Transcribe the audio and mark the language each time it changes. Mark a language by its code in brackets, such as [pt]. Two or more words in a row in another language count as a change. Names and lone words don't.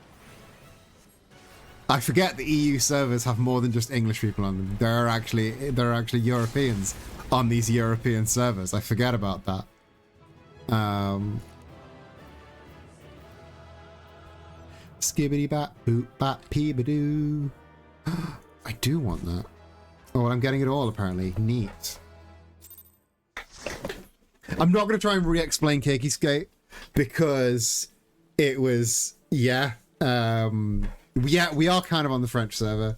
[en] I forget the EU servers have more than just English people on them. There are actually Europeans on these European servers. I forget about that. Skibbity bat boop bat peebadoo. I do want that. Oh, I'm getting it all apparently. Neat. I'm not going to try and re-explain Cakey Skate because it was, we are kind of on the French server.